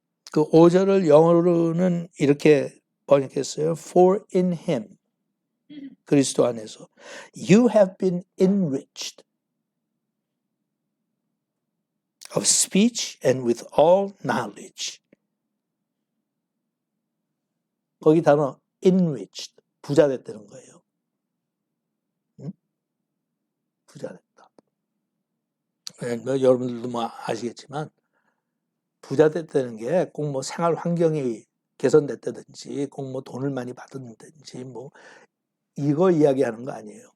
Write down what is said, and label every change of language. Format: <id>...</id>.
<ko>그 5절을 영어로는 이렇게 번역했어요.</ko> <en>For in him,</en> <ko>그리스도 안에서</ko> <en>you have been enriched of speech and with all knowledge.</en> <ko>거기 단어 enriched, 부자 됐다는 거예요. 응? 부자 됐다. 여러분들도 뭐 아시겠지만 부자 됐다는 게 꼭 뭐 생활 환경이 개선됐다든지 꼭 뭐 돈을 많이 받았다든지 뭐 이거 이야기하는 거 아니에요.</ko>